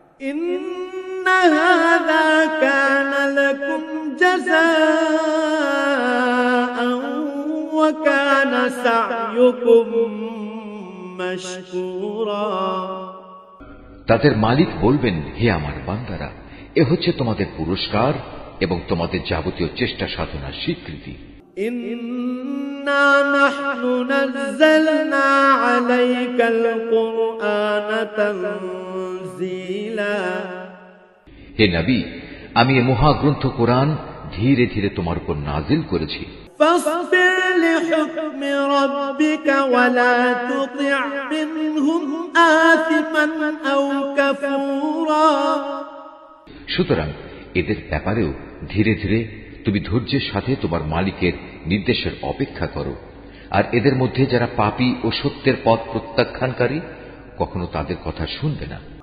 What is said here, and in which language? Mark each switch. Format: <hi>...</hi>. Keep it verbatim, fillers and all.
<ar>ইন্না হাযা কানা লাকুম জাযাআন ওয়া কানা সা'য়ুকুম মাশকুরা</ar> <bn>তাদের মালিক বলবেন, হে আমার বান্দারা, এ হচ্ছে তোমাদের পুরস্কার এবং তোমাদের যাবতীয় চেষ্টা সাধনার স্বীকৃতি।</bn> <ar>إنا نحن نزلنا عليك القرآن تنزيلا</ar> <bn>হে নবী, আমি এই মহা গ্রন্থ কোরআন ধীরে ধীরে তোমার উপর নাজিল করেছি।</bn> <ar>فاصبر لحكم ربك ولا تطع منهم آثما أو كفورا</ar> <bn>সুতরাং এদের ব্যাপারেও ধীরে ধীরে তুমি ধৈর্যের সাথে তোমার মালিকের নির্দেশের অপেক্ষা করো, আর এদের মধ্যে যারা পাপী ও সত্যের পথ প্রত্যাখ্যানকারী কখনো তাদের কথা শুনবে না।</bn>